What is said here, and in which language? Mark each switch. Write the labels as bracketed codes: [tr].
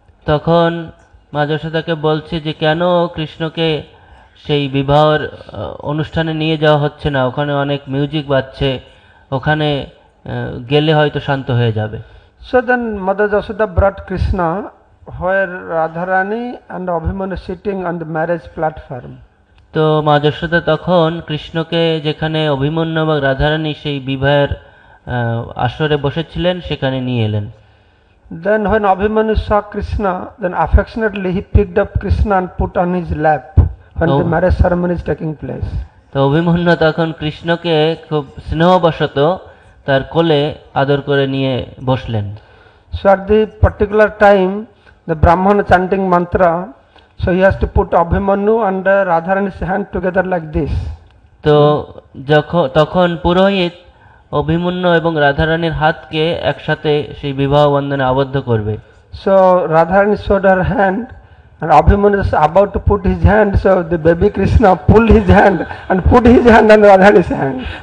[bn] তখন মা যশোদাকে বলছে যে কেন কৃষ্ণকে সেই বিবাহের অনুষ্ঠানে নিয়ে যাওয়া হচ্ছে না, ওখানে অনেক মিউজিক বাজছে, ওখানে গেলে হয়তো শান্ত হয়ে যাবে। [en] So then Mother Yashoda brought Krishna where Radharani and Abhimanyu sitting on the marriage platform. [bn] তো মা যশোদা তখন কৃষ্ণকে যেখানে অভিমন্যু এবং রাধারানী সেই বিবাহের আসরে বসেছিলেন সেখানে নিয়ে এলেন। [en] Then when Abhimanyu saw Krishna, then affectionately he picked up Krishna and put on his lap when the marriage ceremony is taking place. [bn] তো অভিমন্যু তখন কৃষ্ণকে খুব স্নেহবশত তার কোলে আদর করে নিয়ে বসলেন। [en] So at the particular time the Brahmana chanting mantra, so he has to put Abhimanyu and Radharani's hand together like this. [bn] তো তখন পুরোহিত অভিমন্যু এবং রাধারানীর হাতকে একসাথে সেই বিবাহ বন্ধনে আবদ্ধ করবে। [en] So Radharani showed her hand and Abhimanyu is about to put his hand, so the baby Krishna pulled his hand and put his hand on Radharani's hand.